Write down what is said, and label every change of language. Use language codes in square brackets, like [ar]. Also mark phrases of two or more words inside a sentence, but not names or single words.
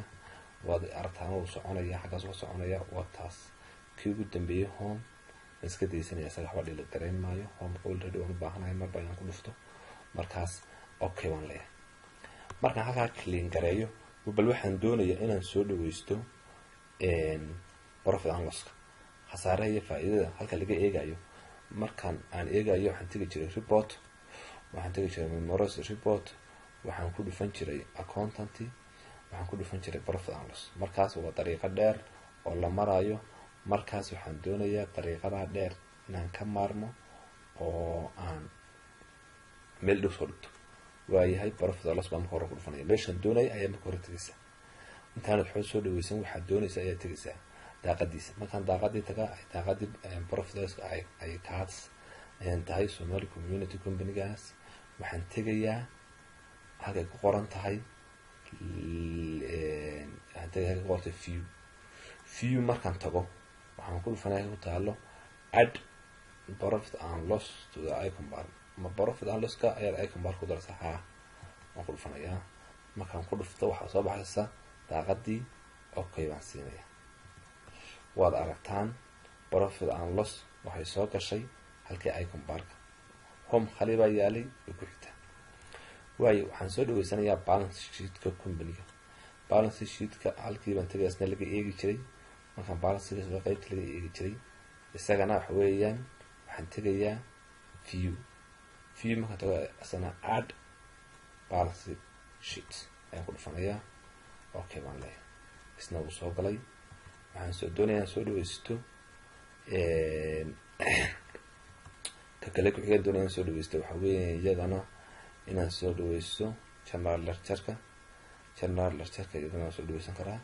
[so] waad aragtaan wuu soconayaa, xaggaas waa soconayaa. waa taas kii ugu dambeeyay home waan iska daysanaya, isaga waxba dhilid garayn maayo. homeka already waan u baahanahay marba inaan ku dhufto. markaas okay waan leeyahay. markaan halkaa clean gareeyo bal waxaan doonayaa inaan soo dhaweysto [en] profit and loss-ka, [so] khasaaraha iyo faa'iidada halka laga eegayo. markaan aan eegayo waxaan tegi jiray report, waxaan tegi jiray [en] memories report, [so] waxaan ku dhufan jiray accountant, waxaan ku dhufan jiray [en] profit and loss. [so] markaas waa dariiqo dheer oo la marayo. markaas waxaan doonayaa dariiqada dheer inaan ka maarmo oo aan meel dhow soo dhigto. waayahay [en] profit and loss [so] baan marka hore ku dhufanaya, meeshaan doonaya ayaa marka hore tegaysaa. intaanad xoog soo dhaweysan waxaad doonaysa ayaa tegaysaa daaqadiisa. markaan daaqadii tagaa daaqadii profit ay kaas tahay Somali Community Company-gaas, waxaan tegayaa halkay ku qoran tahay waxaan tegayaa halkay ku qortay view. markaan tago waxaan ku dhufanaya ku taalo [en] add profit and loss to the icon bar. [so] ma [en] profit and loss-ka [so] ayaa [en] icon bar [so] ku daraysaa? haa, waan ku dhufanayaa. markaan ku dhufto waxaa soo baxaysa daaqadii okay baan siinaya. waad aragtaan [en] profit and loss [so] waxay soo gashay halkii [en] icon barka. [so] home khali baa yaalay way ku xigtaa. waayo waxaan soo dhaweysanayaa [en] balance sheet-ka [so] company-ga. [en] balance sheet-ka [so] halkii baan tagay, isna laga eegi jiray. markaan [en] balance sheet-ka [so] qaybta laga eegi jiray isagana waxa weeyaan waxaan tegayaa view markaan tago isna [en] add balance sheet [so] ayaan ku dhufanayaa. okay baan leeyahay, isna wuu soo galay. waxaan soo doonayaa soo dhaweysto ka kale ku xiga doonayaan soo dhaweysto waxa weeyaan iyadana inaan soo dhaweysto [en] general lecture-ka [so] iyadana soo dhaweysan karaa.